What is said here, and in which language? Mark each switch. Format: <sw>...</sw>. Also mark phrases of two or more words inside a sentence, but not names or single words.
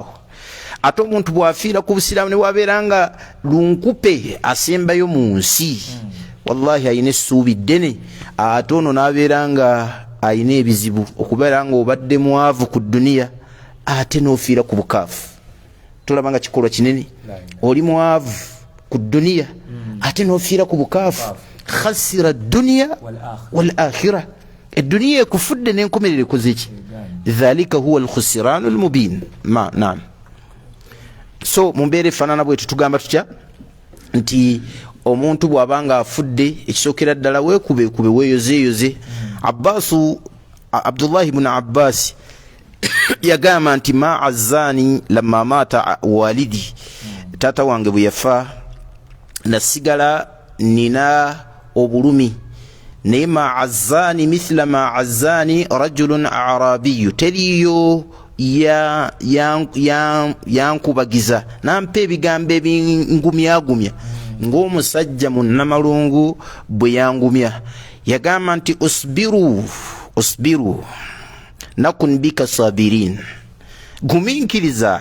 <lg>Ate omuntu bwafiira ku busiraamu ne bwabeera nga lunkupe asembayo mu nsi wallahi ayina essuubi ddene. Ate ono n'abeera nga ayina ebizibu okubeera nga obadde mwavu ku dduniya ate n'ofiira ku bukaafu. Tolaba nga kikolwa kinene. Oli mwavu ku dduniya ate n'ofiira ku bukaafu.</lg> <ar>خسر الدنيا والآخرة.</ar> <lg>Eddunia ekufudde n'enkomerero ekoze ki?</lg> <ar>ذلك هو الخسران المبين.</ar> <lg>Naam. So mumbeere fanana bwe tutugamba tutya nti omuntu bw'abanga afudde ekisookera ddala weekube weeyozeeyoze.</lg> <ar>Abdullah ibn Abbas</ar> <lg>yagamba nti</lg> <ar>ما عزاني لما مات والدي,</ar> <lg>taata wange bwe yafa nasigala nina obulumi naye</lg> <ar>ما عزاني مثل ما عزاني رجل عربي,</ar> <lg>teriyo yankubagiza nampa ebigambo ebingumyagumya ng'omusajja munnamalungu bwe yangumya. Yagamba nti</lg> <ar>اصبر نكن بك صابرين,</ar> <lg>guminkiriza.</lg>